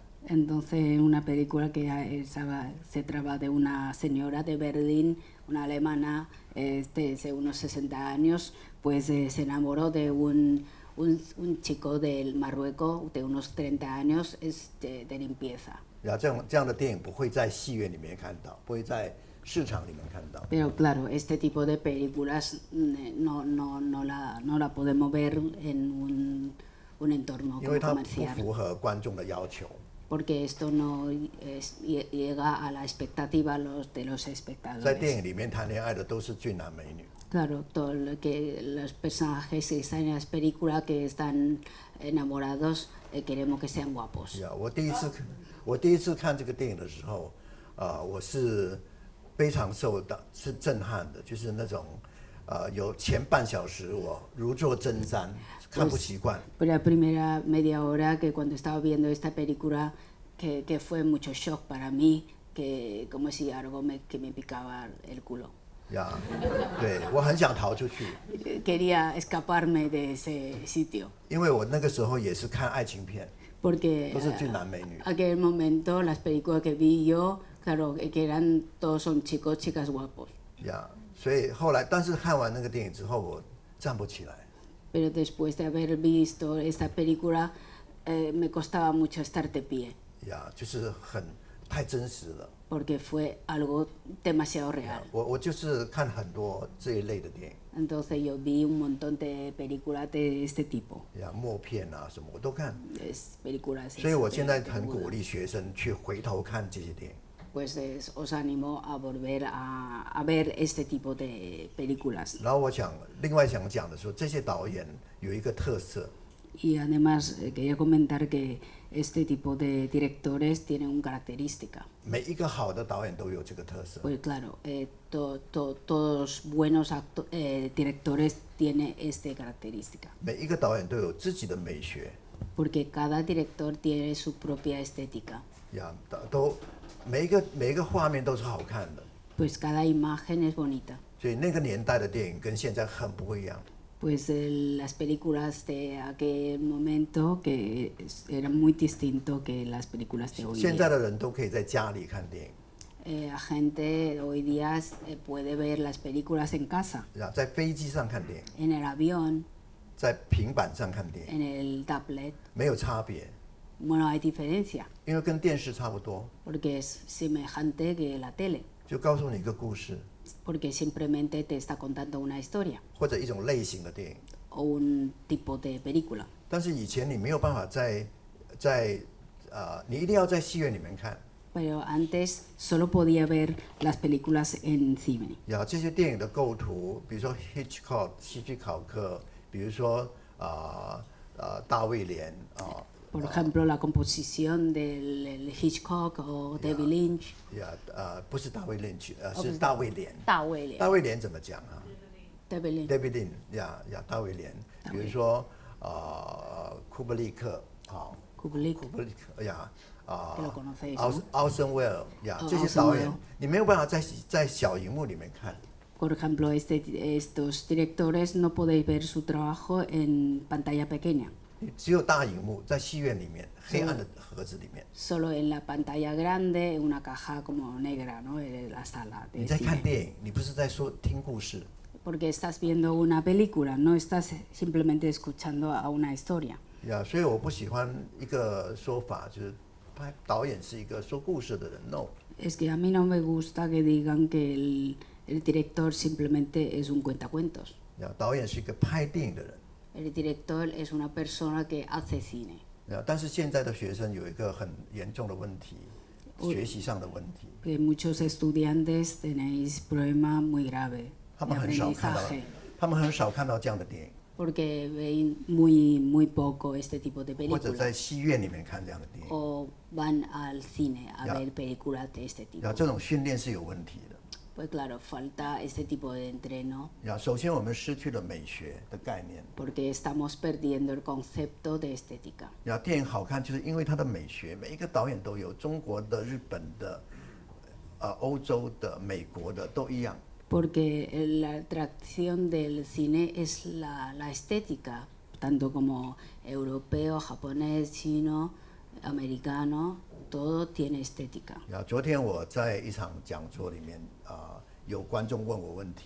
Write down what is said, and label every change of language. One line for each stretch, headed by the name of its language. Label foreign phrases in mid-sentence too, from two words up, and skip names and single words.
Spanish: Entonces una película que se trata de una señora de Berlín, una alemana de unos 60 años, pues se enamoró de un chico del Marruecos de unos 30 años de limpieza.
Chinese: 这样的电影不会在戏院里面看到，不会在市场里面看到。
Spanish: Pero claro, este tipo de películas no la podemos ver en un entorno
Chinese: 因为它不
Spanish: comercial.
Chinese: 符合观众的要求。
Spanish: Porque esto no llega a la expectativa de los
Chinese: 在
Spanish: espectadores.
Chinese: 电影里面谈恋爱的都是俊男美女。
Spanish: Claro, que los personajes que están en las películas que están enamorados queremos que sean guapos.
Chinese: 我第一次看这个电影的时候，我是非常是震撼的，就是那种有前半小时我如坐针毡，看不习惯。
Spanish: Pero la primera media hora que cuando estaba viendo esta película que fue mucho shock para mí, que como si algo que me picaba el culo.
Chinese: 对，我很想逃出去。
Spanish: Quería escaparme de ese sitio.
Chinese: 因为我那个时候也是看爱情片，
Spanish: Porque
Chinese: 都是俊男美女。
Spanish: aquel momento las películas que vi yo, claro, que todos son chicos, chicas guapos.
Chinese: 所以后来，但是看完那个电影之后，我站不起来。
Spanish: Pero después de haber visto esta película, me costaba mucho estar de pie.
Chinese: 就是太真实了。
Spanish: Porque fue algo demasiado real.
Chinese: 我就是看很多这一类的电影。
Spanish: Entonces yo vi un montón de películas de este tipo.
Chinese: 默片什么我都看。
Spanish: Películas.
Chinese: 所以我现在很鼓励学生去回头看这些电影。
Spanish: Pues os animo a volver a ver este tipo de películas.
Chinese: 然后另外想讲的说，这些导演有一个特色。
Spanish: Y además quería comentar que este tipo de directores tienen una característica.
Chinese: 每一个好的导演都有这个特色。
Spanish: Pues claro, todos buenos directores tienen esta característica.
Chinese: 每一个导演都有自己的美学。
Spanish: Porque cada director tiene su propia estética.
Chinese: 每一个画面都是好看的。
Spanish: Pues cada imagen es bonita.
Chinese: 所以那个年代的电影跟现在很不一样。
Spanish: Pues las películas de aquel momento que eran muy distinto que las películas de hoy
Chinese: 现在
Spanish: día.
Chinese: 的人都可以在家里看电影。
Spanish: La gente hoy día puede ver las películas en casa,
Chinese: 在飞机上看电影，
Spanish: en el avión,
Chinese: 在平板上看电影，
Spanish: en el tablet.
Chinese: 没有差别，
Spanish: Bueno, hay diferencia,
Chinese: 因为跟电视差不多，
Spanish: porque es semejante que la tele.
Chinese: 就告诉你一个故事。
Spanish: porque simplemente te está contando una historia
Chinese: 或者一种类型的电影。
Spanish: o un tipo de película.
Chinese: 但是以前你没有办法你一定要在戏院里面看。
Spanish: Pero antes solo podía ver las películas en cine.
Chinese: 这些电影的构图，比如说 Hitchcock 希区考克，比如说大卫连啊。
Spanish: Por ejemplo, la composición del Hitchcock o David Lynch.
Chinese: 不是大卫Lynch，是大卫连。大卫连。大卫连怎么讲啊 David Lynch。 David Lynch，大卫连。比如说库布里克啊。库布里克奥森威尔这些导演，你没有办法在小荧幕里面看。
Spanish: Por ejemplo, estos directores no podéis ver su trabajo en pantalla pequeña.
Chinese: 只有大荧幕在戏院里面，黑暗的盒子里面。
Spanish: Solo en la pantalla grande, en una caja como negra, ¿no? En la sala de
Chinese: 你在看
Spanish: cine.
Chinese: 电影，你不是在听故事。
Spanish: Porque estás viendo una película, no estás simplemente escuchando a una historia.
Chinese: 所以我不喜欢一个说法，就是导演是一个说故事的人。No。
Spanish: Es que a mí no me gusta que digan que el director simplemente es un cuentacuentos.
Chinese: 导演是一个拍电影的人。
Spanish: El director es una persona que hace cine.
Chinese: 但是现在的学生有一个很严重的问题，学习上的问题。
Spanish: Que muchos estudiantes tenéis problemas muy graves
Chinese: 他
Spanish: de
Chinese: 们很少看到，
Spanish: aprendizaje.
Chinese: 他们很少看到这样的电影，
Spanish: Porque ven muy poco este tipo de
Chinese: 或者在
Spanish: películas.
Chinese: 戏院里面看这样的电影。
Spanish: O van al cine a ver películas de este tipo.
Chinese: 这种训练是有问题的。
Spanish: Pues claro, falta este tipo de entreno.
Chinese: 首先我们失去了美学的概念。
Spanish: Porque estamos perdiendo el concepto de estética.
Chinese: 电影好看就是因为它的美学，每一个导演都有，中国的、日本的、欧洲的、美国的都一样。
Spanish: Porque la atracción del cine es la estética, tanto como europeo, japonés, chino, americano, todo tiene estética.
Chinese: 昨天我在一场讲座里面有观众问我问题。